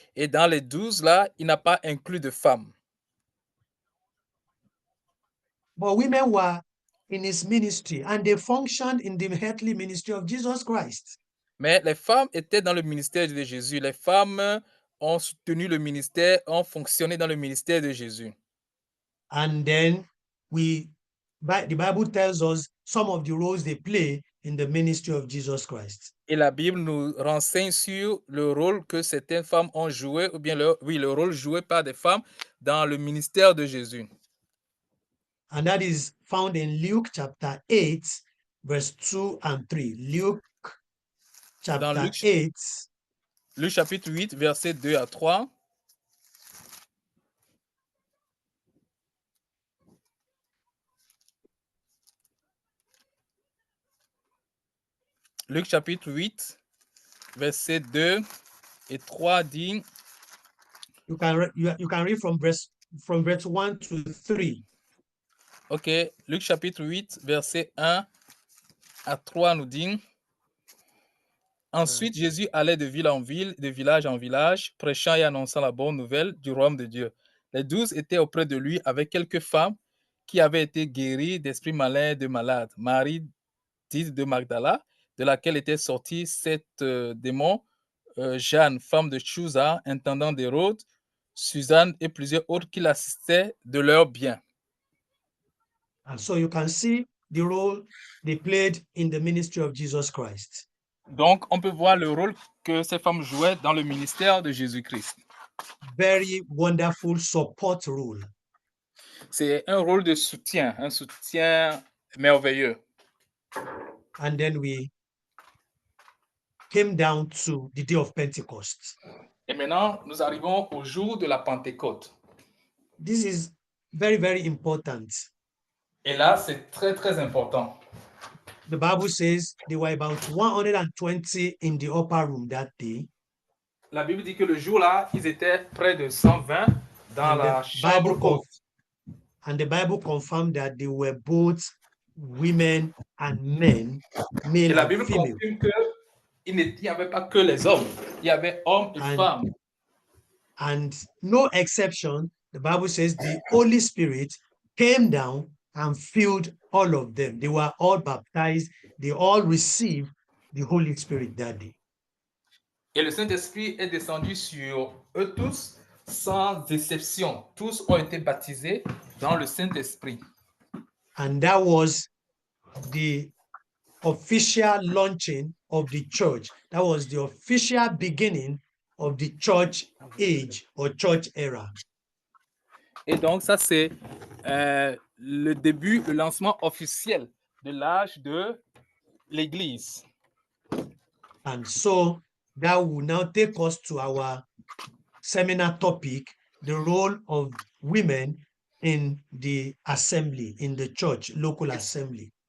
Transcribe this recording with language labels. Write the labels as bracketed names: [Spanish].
[French] Et dans les 12 là, il n'a pas inclus de femmes. [English] But women were in his ministry and they functioned in the earthly ministry of Jesus Christ. [French] Mais les femmes étaient dans le ministère de Jésus. Les femmes ont soutenu le ministère, ont fonctionné dans le ministère de Jésus. [English] And then the Bible tells us some of the roles they play in the ministry of Jesus Christ. [French] Et la Bible nous renseigne sur le rôle que certaines femmes ont joué, ou bien le rôle joué par des femmes dans le ministère de Jésus. [English] And that is found in Luke chapter 8, verse 2 and 3. Luke chapter [French] Luc, 8, Luc chapitre 8, versets 2 à 3. Luc chapitre 8, versets 2 et 3 dit, [English] you can read from verse 1 to 3. [French] ok, Luc chapitre 8, verset 1 à 3 nous dit, ensuite Jésus allait de ville en ville, de village en village, prêchant et annonçant la bonne nouvelle du royaume de Dieu. Les 12 étaient auprès de lui avec quelques femmes qui avaient été guéries d'esprits malins et de malades. Marie, dite de Magdala, de laquelle était sorti 7 démons, Jeanne, femme de Chuza, intendant d'Hérode, Suzanne et plusieurs autres qui l'assistaient de leurs biens. [English] And so you can see the role they played in the ministry of Jesus Christ. [French] Donc, on peut voir le rôle que ces femmes jouaient dans le ministère de Jésus-Christ. [English] Very wonderful support role. [French] C'est un rôle de soutien, un soutien merveilleux. [English] And then we came down to the day of Pentecost. [French] Et maintenant, nous arrivons au jour de la Pentecôte. [English] This is very, very important. [French] Et là, c'est très, très important. [English] The Bible says there were about 120 in the upper room that day. [French] La Bible dit que le jour-là, ils étaient près de 120 dans la chambre haute. [English] And the Bible confirmed that they were both women and men, [French] Et [English] male [French] la [English] and [French] Bible [English] female. [French] confirme qu'il n'y avait pas que les hommes, il y avait hommes et femmes. [English] And no exception, the Bible says the Holy Spirit came down and filled all of them. They were all baptized. They all received the Holy Spirit that day. [French] Et le Saint-Esprit est descendu sur eux tous, sans exception. Tous ont été baptisés dans le Saint-Esprit. [English] And that was the official launching of the church. That was the official beginning of the church age or church era. [French] Et donc, ça, c'est le début, le lancement officiel de l'âge de l'Église. [English] And so that will now take us to our seminar topic, the role of women in the assembly, in the church, local assembly.